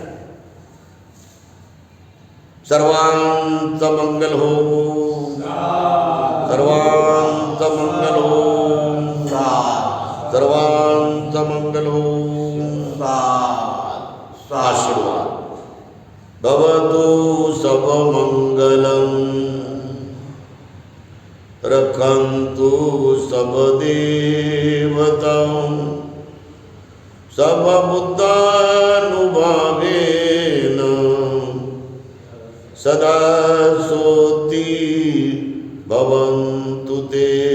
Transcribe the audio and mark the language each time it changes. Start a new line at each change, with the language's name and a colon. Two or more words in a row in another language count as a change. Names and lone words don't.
Marathi: सर्वांचं मंगल हो, सर्वांचं मंगल हो, सर्वांचं मंगल हो. आशीर्वाद.
Pali: भवतु सब मंगलम, रखन्तु सब देवतां, सब बुद्धानुभावेन सदा सोति भवन्तु ते.